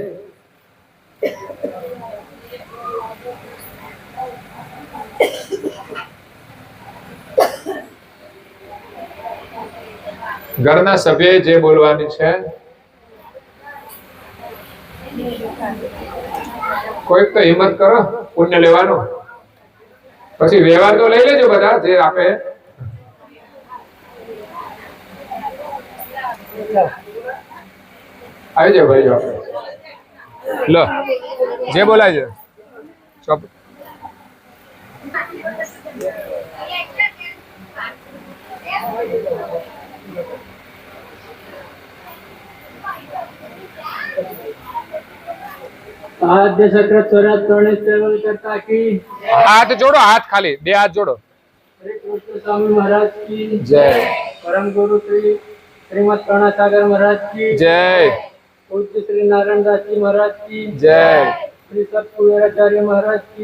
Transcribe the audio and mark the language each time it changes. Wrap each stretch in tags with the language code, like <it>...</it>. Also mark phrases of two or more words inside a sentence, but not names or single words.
<gu>ઘરના સભ્ય જે બોલવાની છે, કોઈક તો હિંમત કરો, પુણ્ય લેવાનું. પછી વ્યવહાર તો લઈ લેજો બધા જે આપે. આવી જાવ ભાઈ, લો જે બોલાય છે.</gu> <hi>आद्य सकृत स्वराज प्रणित सेवल करता की हाथ जोड़ो, हाथ खाली 2 हाथ जोड़ो. श्री कृष्ण स्वामी महाराज की जय. परम गुरु श्री श्रीमद करुणासागर महाराज की जय. पूज्य श्री नारायण दास जी महाराज की जय. श्री सब कुबेराचार्य महाराज की</hi>